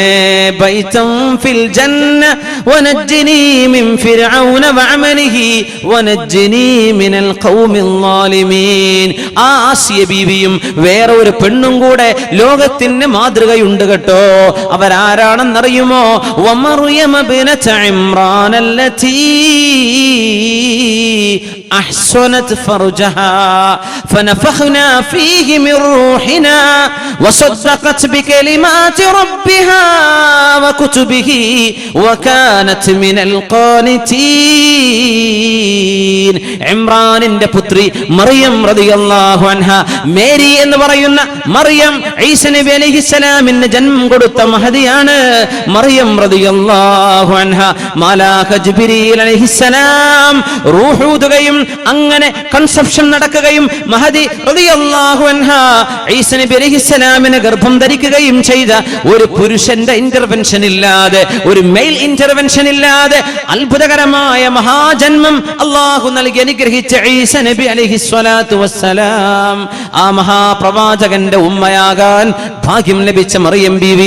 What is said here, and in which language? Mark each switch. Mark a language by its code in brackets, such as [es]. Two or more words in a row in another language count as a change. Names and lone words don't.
[ar] بيتا في الجنة ونجني من فرعون وعمله ونجني من القوم الظالمين. [ml] ആ ആസിയ ബീവിയും വേറെ ഒരു പെണ്ണും കൂടെ ലോകത്തിന് മാതൃകയുണ്ട് കേട്ടോ. അവരാരാണെന്നറിയുമോ? [ar] ومريم ابنت عمران التي أحصنت فرجها فنفخنا فيه من روحنا وصدقت بكلمات ربها وكتبه وكانت من القانتين. [ml] ഇമ്രാനിന്റെ പുത്രി മറിയം [ar] رضي الله عنها, [ml] മേരി എന്ന് പറയുന്ന മറിയം ഈസ നബി അലൈഹിസ്സലാമിന് ജന്മം കൊടുത്ത മഹദിയാണ് മറിയം [ar] رضي الله عنها. [ml] മാലാഖ ജിബ്രീൽ അലൈഹിസ്സലാം റൂഹ് ഊതുകയും അങ്ങനെ കൺസെപ്ഷൻ നടക്കുകയും മഹദി [ar] رضي الله عنها [ml] ഈസ നബി അലൈഹിസ്സലാമിനെ ഗർഭം ധരിക്കുകയും ചെയ്ത ഒരു പുരുഷന്റെ ഇന്റർവെൻഷൻ ഇല്ലാതെ, ഒരു [en] male intervention [ml] ഇല്ലാതെ അത്ഭുതകരമായ മഹാജന്മം അല്ലാഹു നൽകി അനുഗ്രഹിച്ച ഈസ നബി [ar] عليه الصلاة والسلام, [ml] ആ മഹാപ്രവാചകന്റെ ഉമ്മയാകാൻ ഭാഗ്യം ലഭിച്ച മറിയം ബീവി.